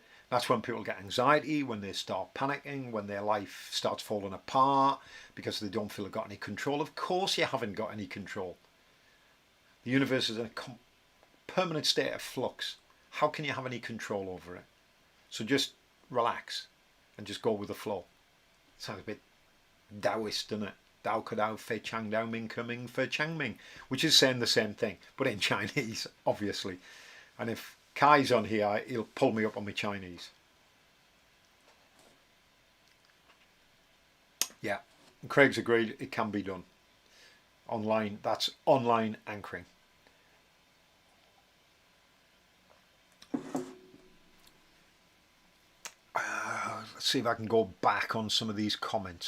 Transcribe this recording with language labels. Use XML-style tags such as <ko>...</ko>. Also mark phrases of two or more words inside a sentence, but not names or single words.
<en>That's when people get anxiety, when they start panicking, when their life starts falling apart because they don't feel they've got any control. Of course you haven't got any control. The universe is in a permanent state of flux. How can you have any control over it? So just relax and just go with the flow. Sounds a bit Taoist, doesn't it?</en> <zh>道可道，非常道，名可名，非常名,</zh> <en>which is saying the same thing, but in Chinese, obviously. And if Kai's on here, he'll pull me up on my Chinese. Yeah, and Craig's agreed it can be done. Online, that's online anchoring. Let's see if I can go back on some of these comments.</en>